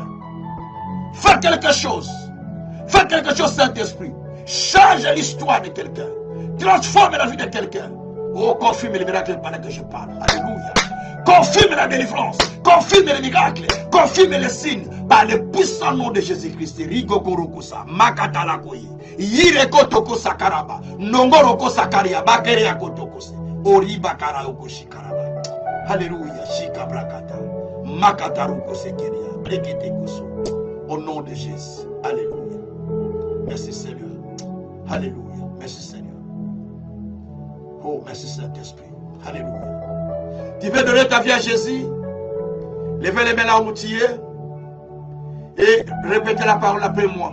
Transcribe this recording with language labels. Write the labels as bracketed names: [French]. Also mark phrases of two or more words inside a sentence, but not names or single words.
[French] Fais quelque chose. Fais quelque chose, Saint-Esprit. Change l'histoire de quelqu'un. Transforme la vie de quelqu'un. Oh, confirme les miracles pendant que je parle. Alléluia. Confirme la délivrance. Confirme les miracles. Confirme les signes. Par le puissant nom de Jésus-Christ. Rigogorokosa. Makatalakoyi. Yirekotoko Sakaraba. Nongoroko Sakaria. Bakeria Kotokose. Oribakara Okoshikaraba. Alléluia. Shikabrakata. Makataroko Sekeria. Brekete Koso. Au nom de Jésus. Alléluia. Merci Seigneur. Alléluia. Merci Seigneur. Oh, merci Saint-Esprit. Alléluia. Tu veux donner ta vie à Jésus? Levez les mains là où tu es. Et répétez la parole après moi.